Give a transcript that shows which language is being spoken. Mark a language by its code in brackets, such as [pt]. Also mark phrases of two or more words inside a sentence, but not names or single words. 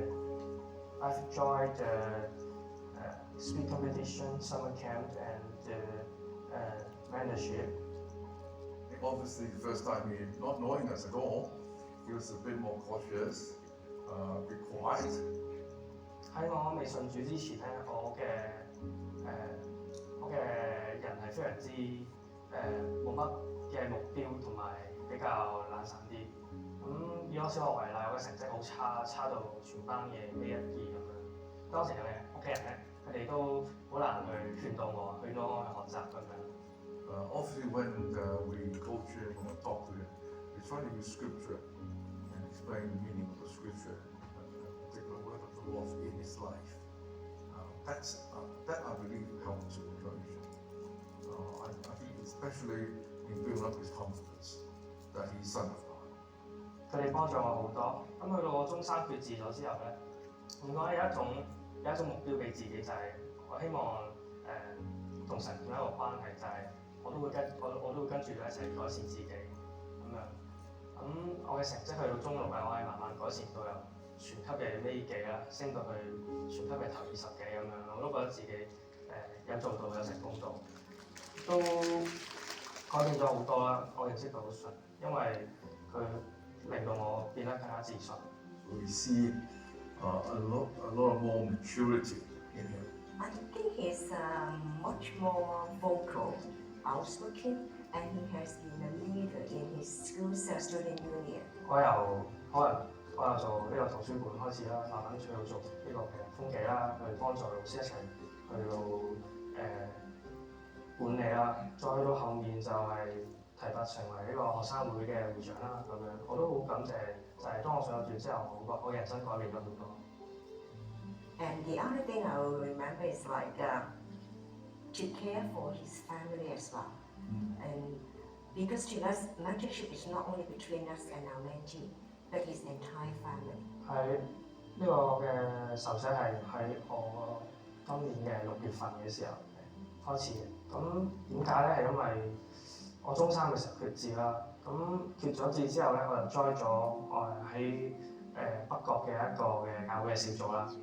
[en] I've joined the speed competition, summer camp, and the mentorship. Obviously, the first time he, not knowing us at all, he was a bit more cautious, a bit quiet. [yue] 喺我未信主之前咧，我嘅人係非常之冇乜嘅目標，同埋比較懶散啲。咁以我小學為例，我嘅成績好差，差到全班嘅 A1、2咁樣。當時我嘅屋企人咧，佢哋都好難去勸到我，去學習咁樣。 [en] Obviously, when we go to him or talk to him, we try to use scripture and explain the meaning of the scripture, a particular word of the Lord in his life. That I believe helps to encourage him. I think especially in building up his confidence that he's son of God. [yue] 佢哋幫助我好多。咁去到我中三決志咗之後咧，我有一種目標俾自己，就係我希望同神建立一個關係，就係我都會跟住佢一齊改善自己咁樣。咁我嘅成績去到中六咧，我係慢慢改善到由全級嘅尾幾啦，升到去全級嘅頭20幾咁樣。我都覺得自己有做到，有成功到，都改變咗好多啦。我認識到神，因為佢令到我變得更加自信。 [en] We see a lot more maturity in him. I think he's much more vocal, outspoken, and he has been a leader in his school student union. [yue] 我由啦，做呢個圖書館開始啦，慢慢去到做呢個嘅風紀啦，去幫助老師一齊去到管理啦，再去到後面就係提拔成為呢個學生會嘅會長啦咁樣，我都好感謝，就係當我上咗段之後，我人生改變咗好多。 [en] And the other thing I will remember is like to care for his family as well. And because to us, mentorship is not only between us and our mentee, but his entire family. [yue] 喺呢個嘅受洗係喺我今年嘅6月份嘅時候開始嘅。咁點解咧？係因為我中三嘅時候決志啦。咁決咗志之後咧，我就 join 咗我喺北角嘅一個嘅教會嘅小組啦。